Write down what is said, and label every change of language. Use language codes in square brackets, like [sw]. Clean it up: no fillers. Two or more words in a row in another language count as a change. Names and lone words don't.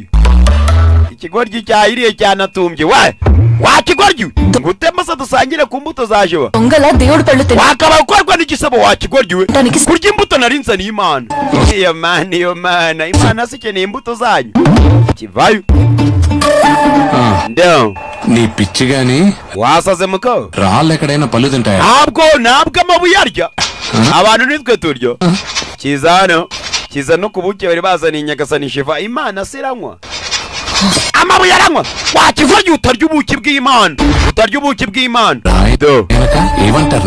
[rw] Ikigoryi cyahiriye cyanatumbye. Wa kigoryi ngutema se dusangire ku mbuto za Shiva. Wakaba ukorwa n'igisebo wa kigoryi we. Kurya imbuto narinzaniye Imana. Iyo mana Imana sikeneye imbuto zanyu. Kivayo. Ndio [te] నీ పిచ్చి గాని [rw] wasaze muko [te] రాళ్ళు ఎక్కడైనా పళ్ళు తింటాయా? [rw] ntabwo amabuye arya abantu nitwe turyo. Kiza no kubuke bari bazaniye Nyagasani Shiva. Imana siranywa amabuye aranywa. Wakivurya utarya ubuki bw'Imana. [te] ఏమంటారు?